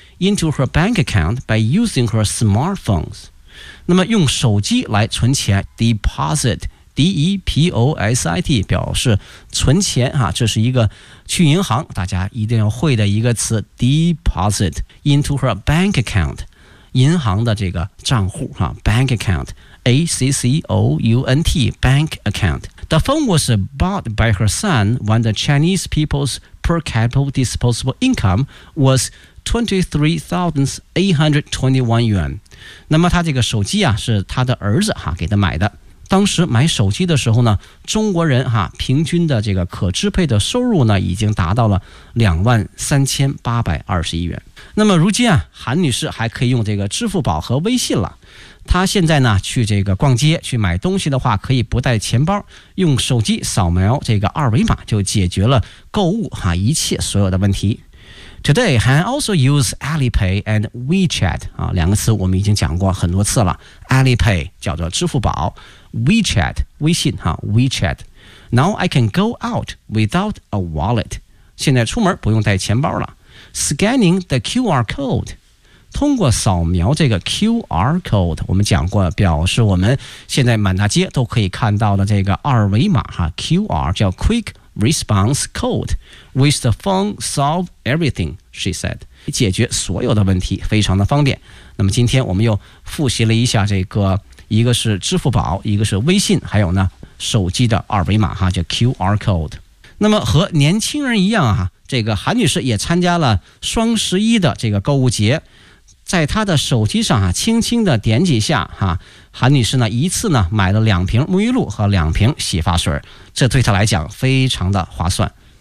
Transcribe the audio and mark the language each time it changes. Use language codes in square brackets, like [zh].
[en] into her bank account by using her smartphones， [zh] 那么用手机来存钱 deposit D-E-P-O-S-I-T 表示存钱哈，这是一个去银行大家一定要会的一个词 [en] deposit into her bank account [zh] 银行的这个账户哈 bank account A-C-C-O-U-N-T bank account。 [en] The phone was bought by her son when the Chinese people's per capita disposable income was23,821 yuan。 [zh] 那么他这个手机啊是他的儿子哈给他买的，当时买手机的时候呢中国人哈平均的这个可支配的收入呢已经达到了23,821元。那么如今啊韩女士还可以用这个支付宝和微信了，她现在呢去这个逛街去买东西的话可以不带钱包，用手机扫描这个二维码就解决了购物哈一切所有的问题。 [en] Today, Han also used Alipay and WeChat、啊、 [zh] 两个词我们已经讲过很多次了。 Alipay 叫做支付宝 ，WeChat 微信哈、啊、，WeChat。 [en] Now I can go out without a wallet。 [zh] 现在出门不用带钱包了。 [en] Scanning the QR code， [zh] 通过扫描这个 QR code， 我们讲过表示我们现在满大街都可以看到的这个二维码哈 ，QR 叫 Quick。 [en] Response code with the phone solve everything, she said. [zh] 解决所有的问题非常的方便。那么今天我们又复习了一下这个，一个是支付宝，一个是微信，还有呢手机的二维码哈，叫 QR code。那么和年轻人一样啊，这个韩女士也参加了双十一的这个购物节，在她的手机上啊，轻轻的点几下哈、啊，韩女士呢一次呢买了两瓶沐浴露和两瓶洗发水，这对她来讲非常的划算。